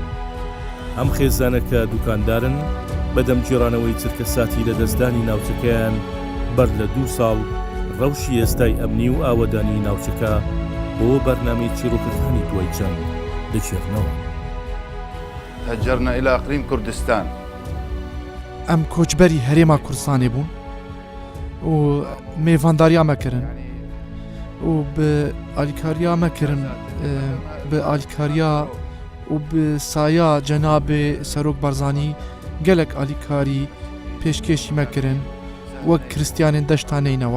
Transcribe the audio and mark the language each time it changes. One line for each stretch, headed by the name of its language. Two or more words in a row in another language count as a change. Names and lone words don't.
Central Kurdish: ئەم خێزانە کە دوکاندارن بەدەم جێڕانەوەی چرکە ساتی لە دەستدانی ناوچەکەیان بەر لە 2 ساڵ ڕەوشی ئێستای ئەمنی و ئاوەدانی ناوچەکە بۆ بەرنامەی چیرۆکەکانی دوای جەنگ دەچێڕنەوە.
Arabic: هەجرنا إلى إقليم كردستان.
Kurdish: ئەم کۆچبەری هەرێما کوردستانê بوون و mêvandariya me kirin û bi alîkariya me kirin bi alîkariya û bi saya Cenabê Serok Barzanî gelek alîkarî pêşkêşî me kirin wek Kristyanên deşta neynewa.